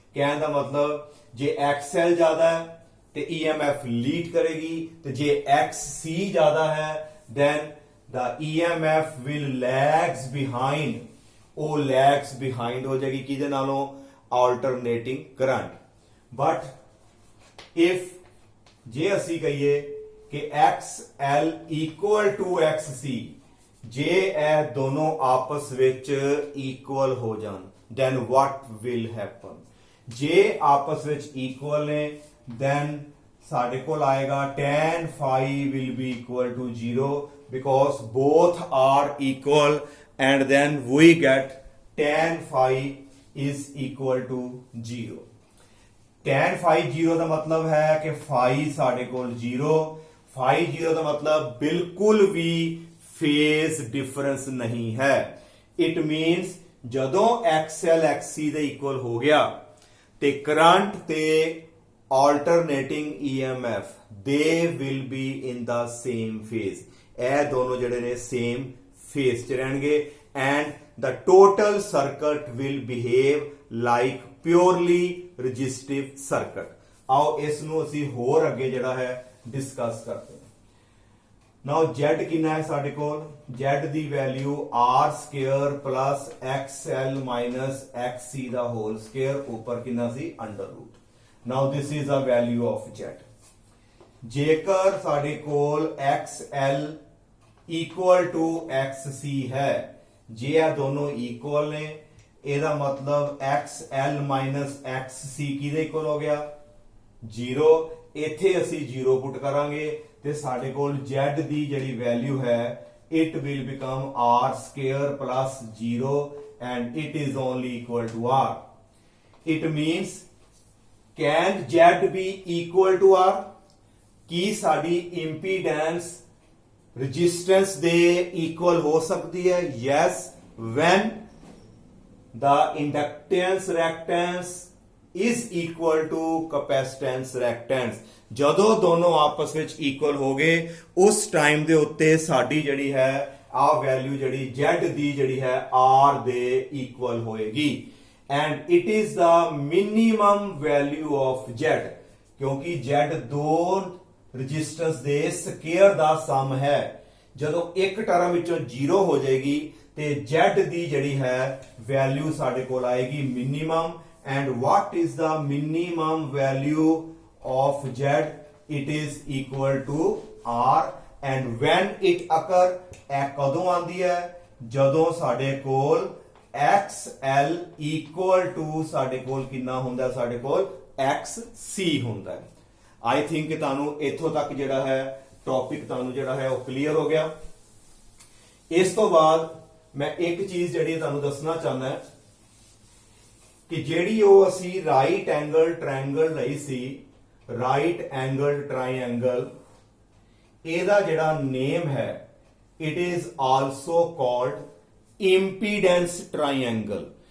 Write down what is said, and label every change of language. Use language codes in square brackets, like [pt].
[pa] ਕਹਿਣ ਦਾ ਮਤਲਬ ਜੇ XL ਜ਼ਿਆਦਾ ਹੈ ਤੇ EMF ਲੀਡ ਕਰੇਗੀ ਤੇ ਜੇ XC ਜ਼ਿਆਦਾ ਹੈ [en] then the EMF will lags behind, [pa] ਉਹ lags behind ਹੋ ਜਾਏਗੀ ਕਿਹਦੇ ਨਾਲੋਂ alternating current। but if ਜੇ ਅਸੀਂ ਕਹੀਏ ਕਿ XL equal to XC, ਜੇ ਇਹ ਦੋਨੋਂ ਆਪਸ ਵਿੱਚ equal ਹੋ ਜਾਣ [en] then what will happen? [pa] ਜੇ ਆਪਸ ਵਿੱਚ equal ਨੇ then ਸਾਡੇ ਕੋਲ ਆਏਗਾ [en] tan phi will be equal to 0 because both are equal and then we get tan phi is equal to 0। [pa] tan phi 0 ਦਾ ਮਤਲਬ ਹੈ ਕਿ phi ਸਾਡੇ ਕੋਲ 0, phi 0 ਦਾ ਮਤਲਬ ਬਿਲਕੁਲ ਵੀ ਫੇਸ ਡਿਫਰੈਂਸ ਨਹੀਂ ਹੈ। ਇਟ ਮੀਨਸ ਜਦੋਂ XL XC ਦੇ ਇਕੁਅਲ ਹੋ ਗਿਆ ਤੇ ਕਰੰਟ ਤੇ alternating EMF [en] they will be in the same phase, [pa] ਇਹ ਦੋਨੋਂ ਜਿਹੜੇ ਨੇ same phase ਚ ਰਹਿਣਗੇ [en] and the total circuit will behave like purely resistive circuit। [pa] ਆਓ ਇਸ ਨੂੰ ਅਸੀਂ ਹੋਰ ਅੱਗੇ ਜਿਹੜਾ ਹੈ ਡਿਸਕਸ ਕਰਦੇ ਹਾਂ। ਨਾਓ Z ਕਿੰਨਾ ਹੈ ਸਾਡੇ ਕੋਲ? Z ਦੀ value R square plus XL minus XC ਦਾ ਹੋਲ ਸਕੁਅਰ ਉੱਪਰ ਕਿੰਨਾ ਸੀ under route. [en] Now this is a value of Z। [pa] ਜੇਕਰ ਸਾਡੇ ਕੋਲ XL equal to XC ਹੈ, ਜੇ ਇਹ ਦੋਨੋਂ equal ਨੇ ਇਹਦਾ ਮਤਲਬ XL minus XC ਕਿਹਦੇ equal ਹੋ ਗਿਆ? [en] 0। [pa] ਇੱਥੇ ਅਸੀਂ 0 ਪੁੱਟ ਕਰਾਂਗੇ ਤੇ ਸਾਡੇ ਕੋਲ Z ਦੀ ਜਿਹੜੀ ਵੈਲਿਊ ਹੈ [en] it will become R square plus 0 and it is only equal to R। It means can Z be equal to R? [pa] ਕੀ ਸਾਡੀ ਇੰਪੀਡੈਂਸ ਰੈਜ਼ਿਸਟੈਂਸ ਦੇ ਇਕੁਅਲ ਹੋ ਸਕਦੀ ਹੈ? [en] yes when the inductance reactance is equal to capacitance reactance। [pa] ਜਦੋਂ ਦੋਨੋਂ ਆਪਸ ਵਿੱਚ equal ਹੋ ਗਏ ਉਸ ਟਾਈਮ ਦੇ ਉੱਤੇ ਸਾਡੀ ਜਿਹੜੀ ਹੈ ਆ ਵੈਲਿਊ ਜਿਹੜੀ Z ਦੀ ਜਿਹੜੀ ਹੈ R ਦੇ ਇਕੁਅਲ ਹੋਏਗੀ [en] and it is the minimum value of Z, [pa] ਕਿਉਂਕਿ Z ਦੋ ਰੈਜ਼ਿਸਟੈਂਸ ਦੇ ਸਕੁਅਰ ਦਾ ਸਮ ਹੈ। ਜਦੋਂ ਇੱਕ ਟਰਮ ਵਿੱਚੋਂ 0 ਹੋ ਜਾਏਗੀ ਤੇ Z ਦੀ ਜਿਹੜੀ ਹੈ ਵੈਲਿਊ ਸਾਡੇ ਕੋਲ ਆਏਗੀ minimum [en] and what is the minimum value of Z? It is equal to R and when it occur [pa] ਇਹ ਕਦੋਂ ਆਂਦੀ ਹੈ? ਜਦੋਂ ਸਾਡੇ ਕੋਲ XL equal to ਸਾਡੇ ਕੋਲ ਕਿੰਨਾ ਹੁੰਦਾ, ਸਾਡੇ ਕੋਲ XC ਹੁੰਦਾ ਹੈ। [en] I think [pa] ਤੁਹਾਨੂੰ ਇੱਥੋਂ ਤੱਕ ਜਿਹੜਾ ਹੈ ਟੌਪਿਕ ਤੁਹਾਨੂੰ ਜਿਹੜਾ ਹੈ ਉਹ ਕਲੀਅਰ ਹੋ ਗਿਆ। ਇਸ ਤੋਂ ਬਾਅਦ ਮੈਂ ਇੱਕ ਚੀਜ਼ ਜਿਹੜੀ ਤੁਹਾਨੂੰ ਦੱਸਣਾ ਚਾਹੁੰਦਾ ਕਿ ਜਿਹੜੀ ਉਹ ਅਸੀਂ ਰਾਈਟ ਐਂਗਲ ਟ੍ਰਾਇੰਗਲ ਲਈ ਸੀ, ਰਾਈਟ ਐਂਗਲ ਟ੍ਰਾਇੰਗਲ, ਇਹਦਾ ਜਿਹੜਾ ਨੇਮ ਹੈ [en] It is also called impedance triangle.